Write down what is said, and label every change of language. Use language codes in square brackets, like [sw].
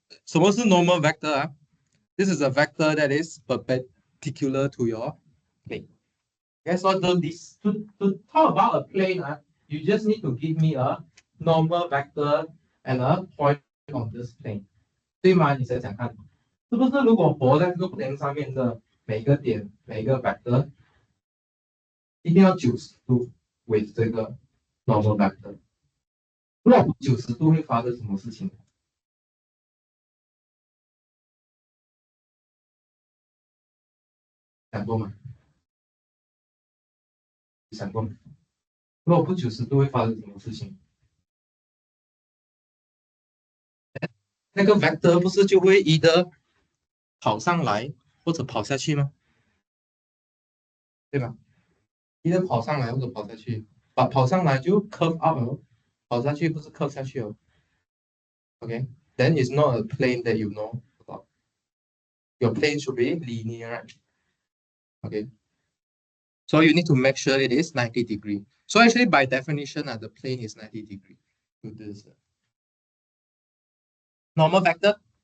[zh] 什么是 normal vector 啊？ [en] This is a vector that is perpendicular to your plane. Okay, so to talk about a plane, you just need to give me a normal vector and a point on this plane. [zh] 对吗？你想想看，是不是如果活在这个 plane 上面的每个点、每个 vector 一定要90度为这个 normal vector。如果不90度会发生什么事情？想过吗？想过吗？如果不90度会发生什么事情？那个 vector 不是就会either跑上来或者跑下去吗？对吧？either跑上来或者跑下去，跑上来就 curve up 哦，跑下去不是 curve 下去哦。 [en] Okay, then it's not a plane that you know about. Your plane should be linear, right? Okay. So you need to make sure it is 90 degree. So actually by definition, the plane is 90 degree to this normal vector.